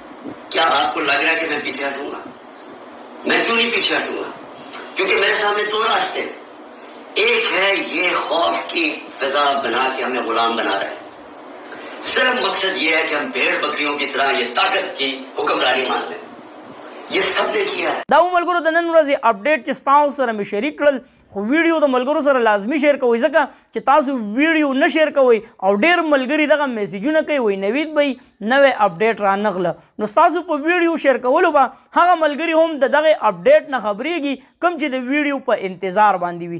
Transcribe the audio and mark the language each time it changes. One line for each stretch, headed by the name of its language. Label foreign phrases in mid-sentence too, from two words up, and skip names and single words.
Urdu: کیا آپ کو لگ رہا ہے کہ میں پیچھے ہٹوں گا؟ میں کیوں نہیں پیچھے ہٹوں گا? کیونکہ میرے سامنے 2 راستے، ایک ہے یہ خوف کی فضا بنا کے ہمیں غلام بنا رہے ہیں. صرف مقصد یہ ہے کہ ہم بھیڑ بکریوں کی طرح یہ طاقت کی حکمرانی مان لیں. یہ سب نے کیا ہے.
Pashto: دا ملګرو د نن ورځې اپډیټ چې تاسو سره مې شریک کړل، خو ویډیو د ملګرو سره لازمی شیر کوئ ځکه چې تاسو ویډیو نه شیر کوئ او ډیر ملګري دغه میسیجونه کوي وایي نوید بھائی نوې اپډیټ را نغله، نو تاسو په ویډیو شیر کولو به هغه ملګري هم د دغه اپډیټ نه خبرېږي کوم چې د ویډیو په انتظار باندې وي.